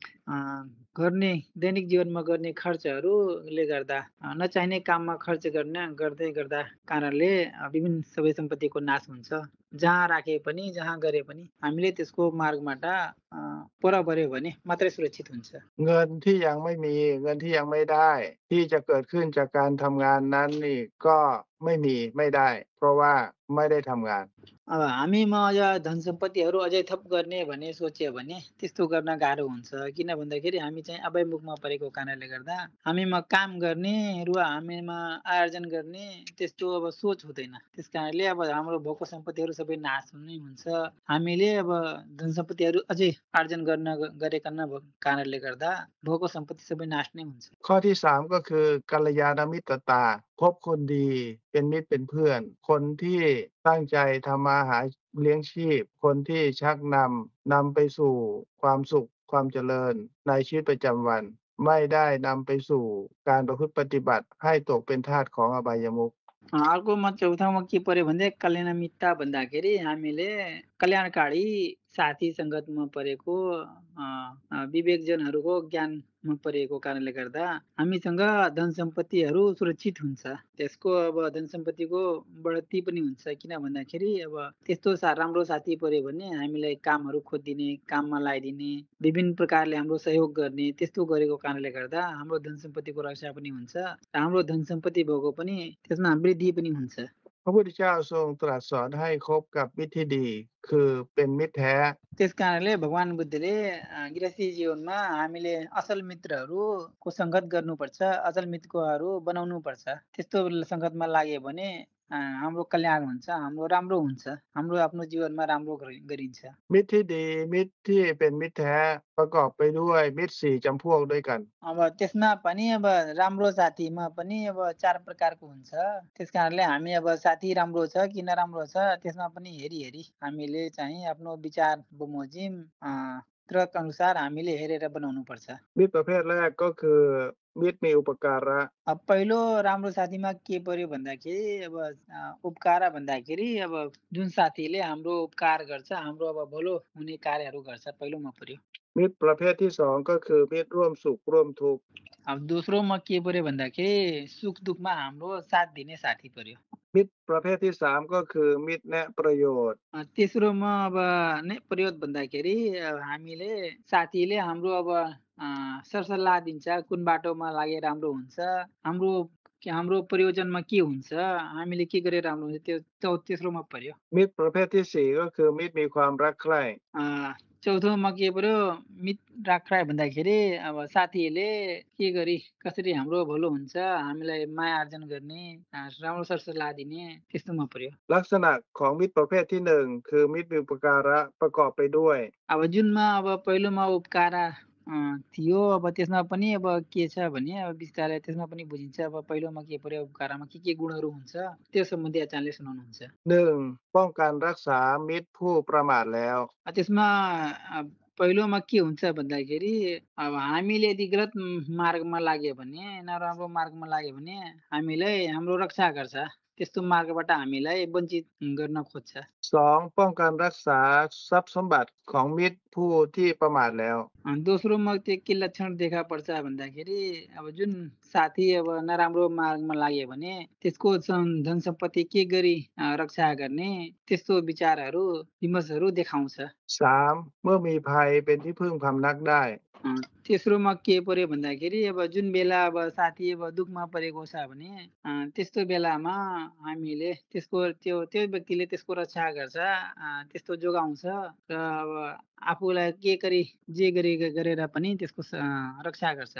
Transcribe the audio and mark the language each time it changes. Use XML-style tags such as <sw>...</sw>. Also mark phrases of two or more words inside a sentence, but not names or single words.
<ne>गर्ने दैनिक जीवनमा गर्ने खर्चहरूले गर्दा नचाहिने काममा खर्च गर्दै गर्दा कारणले विभिन्न सबै सम्पत्तिको नाश हुन्छ जहाँ राखे पनि जहाँ गरे पनि हामीले त्यसको मार्गबाट पर पर्यो भने मात्रै सुरक्षित हुन्छ</ne> <th>เงินที่ยังไม่มีเงินที่ยังไม่ได้ ที่จะเกิดขึ้นจากการทำงานนั้นนี่ก็ไม่ได้ เพราะว่าไม่ได้ทำงาน</th> <ne>अब हामीमा अझ धन सम्पत्तिहरू अझै थप गर्ने भन्ने सोच्यो भने त्यस्तो गर्न गाह्रो हुन्छ। किन भन्दाखेरि हामी चाहिँ अभयमुखमा परेको कारणले गर्दा हामीमा काम गर्ने र हामीमा आर्जन गर्ने त्यस्तो अब सोच हुँदैन। त्यस कारणले अब हाम्रो भएको सम्पत्तिहरू सबै नाश नै हुन्छ। हामीले अब धन सम्पत्तिहरू अझै आर्जन गरेका नभएको कारणले गर्दा भएको सम्पत्ति सबै नाश नै हुन्छ।</ne> <th>ข้อที่สามก็คือกัลยาณมิตรตาคบคนดีเป็นมิตรเป็นเพื่อน คนที่ตั้งใจทำมาหาเลี้ยงชีพ คนที่ชักนำไปสู่ความสุขความเจริญในชีวิตประจำวัน ไม่ได้นำไปสู่การประพฤติปฏิบัติให้ตกเป็นทาสของอบายมุข</th> <ne>अर्कोमा चौथामा के पर्यो भने कल्याण मित्र भन्दाखेरि हामीले कल्याणकारी साथी सङ्गतमा परेको विवेकजनहरूको ज्ञानमा परेको कारणले गर्दा हामीसँग धन सम्पत्तिहरू सुरक्षित हुन्छ। त्यसको अब धन सम्पत्तिको बढोत्तरी पनि हुन्छ। किन भन्दाखेरि अब त्यस्तो राम्रो साथी पर्यो भने हामीलाई कामहरू खोजिदिने, काममा लगाइदिने, विभिन्न प्रकारले हाम्रो सहयोग गर्ने, त्यस्तो गरेको कारणले गर्दा हाम्रो धन सम्पत्तिको रक्षा पनि हुन्छ र हाम्रो धन सम्पत्ति भएको पनि त्यसमा वृद्धि पनि हुन्छ।</ne> <th>พระพุทธเจ้าทรงตรัสสอนให้คบกับมิตรที่ดีคือเป็นมิตรแท้</th> <ne>त्यस कारणले भगवान बुद्धले गृहस्थी जीवनमा हामीले असल मित्रहरूको सङ्गत गर्नुपर्छ, असल मित्रहरू बनाउनुपर्छ। त्यस्तो सङ्गतमा लाग्यो भने हाम्रो कल्याण हुन्छ, हाम्रो राम्रो हुन्छ, हाम्रो आफ्नो जीवनमा राम्रो गरिन्छ।</ne> <th>มิตรที่ดีมิตรที่เป็นมิตรแท้ประกอบไปด้วยมิตร4จำพวกด้วยกัน</th> <ne>अब त्यसमा पनि अब राम्रो साथीमा पनि अब 4 प्रकारको हुन्छ। त्यस कारणले हामी अब साथी राम्रो छ कि नराम्रो छ त्यसमा पनि हेरी हामीले चाहिँ आफ्नो विचार बमोजिम तर्क अनुसार हामीले हेरेर बनाउनुपर्छ।</ne> <th>มิตรประเภทแรกก็คือมิตรมีอุปการะ</th> <ne>अब पहिलो राम्रो साथीमा के पर्यो भन्दाखेरि अब उपकार भन्दाखेरि अब जुन साथीले हाम्रो उपकार गर्छ, हाम्रो अब भलो हुने कार्यहरू गर्छ, पहिलोमा पर्यो।</ne> <th>มิตรประเภทที่สองก็คือมิตรร่วมสุขร่วมทุกข์</th> <ne>अब दोस्रोमा के पर्यो भन्दाखेरि सुख दुःखमा हाम्रो साथ दिने साथी पर्यो।</ne> <th>มิตรประเภทที่สามก็คือมิตรแนะประโยชน์</th> <ne>तेस्रोमा अब नै प्रयोग भन्दाखेरि हामीले साथीले हाम्रो अब सरसल्लाह दिन्छ, कुन बाटोमा लागे राम्रो हुन्छ, हाम्रो प्रयोजनमा के हुन्छ, हामीले के गरे राम्रो हुन्छ, त्यो तेस्रोमा पर्यो।</ne> <th>มิตรประเภทที่สี่ก็คือมิตรมีความรักใคร่</th> <ne>चौथोमा के पर्यो मित्र राख्राय भन्दाखेरि अब साथीहरूले के गरी कसरी हाम्रो भलो हुन्छ, हामीलाई माया आर्जन गर्ने, राम्रो सरसल्लाह दिने त्यस्तोमा पर्यो।</ne> <th>ลักษณะของมิตรประเภทที่หนึ่งคือมิตรมีอุปการะประกอบไปด้วย</th> <ne>अब जुनमा अब पहिलोमा उपकार थियो, अब त्यसमा पनि अब के छ भने अब बिस्तारै त्यसमा पनि बुझिन्छ। अब पहिलोमा के पर्यो उपकारमा के गुणहरू हुन्छ त्यो सम्बन्धी आचार्यले सुनाउनुहुन्छ।</ne> <th>หนึ่งป้องกันรักษามิตรผู้ประมาทแล้ว</th> <ne>त्यसमा पहिलोमा के हुन्छ भन्दाखेरि अब हामीले यदि गलत मार्गमा लाग्यो भने, नराम्रो मार्गमा लाग्यो भने हामीलाई हाम्रो रक्षा गर्छ। त्यस्तो मार्गबाट हामीलाई वञ्चित गर्न खोज्छ।</ne> <th>สองป้องกันรักษาทรัพย์สมบัติของมิตรผู้ที่ประมาทแล้ว</th> <ne>दोस्रोमा त्यो के लक्षण देखा पर्छ भन्दाखेरि अब जुन साथी अब नराम्रो मार्गमा लाग्यो भने त्यसको धन सम्पत्ति के गरी रक्षा गर्ने त्यस्तो विचारहरू विमर्शहरू देखाउँछ।</ne> <th>สามเมื่อมีภัยเป็นที่พึ่งพำนักได้</th> <ne>तेस्रोमा के पर्यो भन्दाखेरि अब जुन बेला अब साथी अब दुःखमा परेको छ भने त्यस्तो बेलामा हामीले त्यो व्यक्तिले त्यसको रक्षा गर्छ, त्यस्तो जोगाउँछ र अब आफूलाई जे गरेर पनि त्यसको रक्षा गर्छ।</ne>